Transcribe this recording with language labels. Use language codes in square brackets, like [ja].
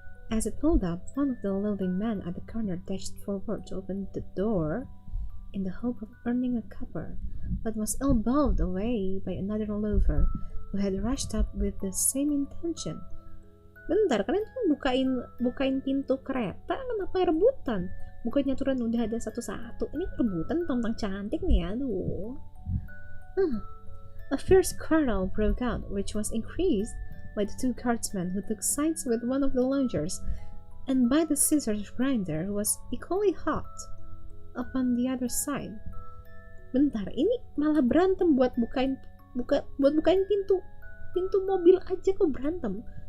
[en] As it pulled up, one of the living men at the corner dashed forward to open the door in the hope of earning a copper, but was elbowed away by another loafer who had rushed up with the same intention. [id] Bentar, kalian tuh bukain pintu kereta, kenapa rebutan? Bukannya aturan udah ada satu-satu, ini rebutan tentang cantik nih, aduh. [en] A fierce quarrel broke out, which was increased by the 2 guardsmen who took sides with one of the loungers, and by the scissors grinder who was equally hot upon the other side. [id] Bentar, ini malah berantem buat bukain pintu mobil aja kok berantem.